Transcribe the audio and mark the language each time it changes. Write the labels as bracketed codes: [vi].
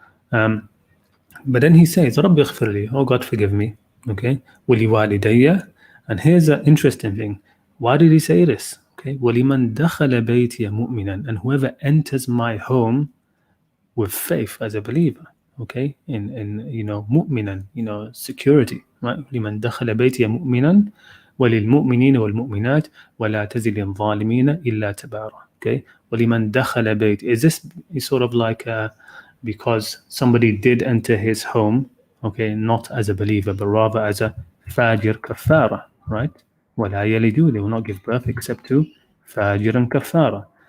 [en] But then he says, Rabbi ighfir li, oh God, forgive me. Okay, wali walidayya. And here's an interesting thing. Why did he say this? Okay, [ar] وَلِمَنْ دَخَلَ بَيْتِيَ مُؤْمِنًا, [en] and whoever enters my home with faith as a believer, okay, in mu'minan, security, right? [ar] لمن دخل بيتي مؤمنا وللمؤمنين والمؤمنات ولا تزد الظالمين إلا تبارا. [en] Okay, [ar] ولمن دخل بيت, [en] is this sort of like because somebody did enter his home, okay, not as a believer but rather as a fajir kafara, right? [ar] ولا يلدوا, [en] they will not give birth except to fajiran kafara.